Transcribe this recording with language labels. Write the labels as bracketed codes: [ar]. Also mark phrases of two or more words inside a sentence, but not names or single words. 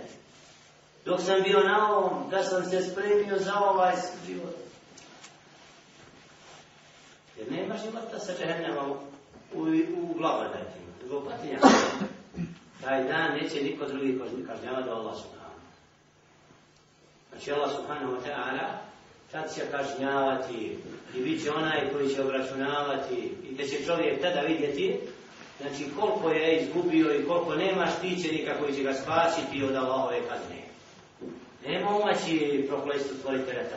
[bs] Dok sam bio na ovom, da sam se spremio za ovaj život. Jer nema života sa džehennema u blagodatima, zbog patinja. Taj dan neće niko drugi kažnjavati do [ar] الله سبحانه. [bs] Znači [ar] الله سبحانه وتعالى [bs] tad će kažnjavati i bit će onaj koji će obračunavati i da će čovjek tada vidjeti znači koliko je izgubio i koliko nema štićenika koji će ga spasiti od Allahove kazne. Nema umaći prokletstvo stvoritelja tada.